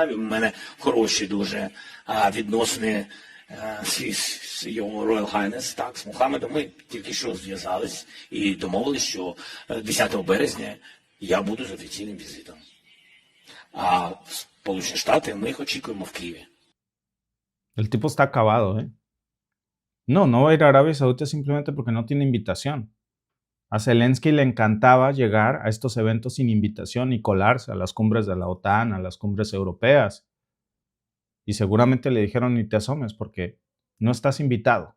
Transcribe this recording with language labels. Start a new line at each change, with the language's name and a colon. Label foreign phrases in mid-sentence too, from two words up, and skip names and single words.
Ukrainian: У мене хороші дуже відносини з його
English: Royal Highness,
Ukrainian: так, з Мухаммедом. Ми тільки що зв'язались і домовились, що 10 березня я буду з офіційним візитом. А Сполучені Штати ми їх очікуємо в Києві.
Spanish: El tipo está acabado, No va a ir a Arabia Saudita simplemente porque no tiene invitación. A Zelensky le encantaba llegar a estos eventos sin invitación y colarse a las cumbres de la OTAN, a las cumbres europeas. Y seguramente le dijeron ni te asomes porque no estás invitado.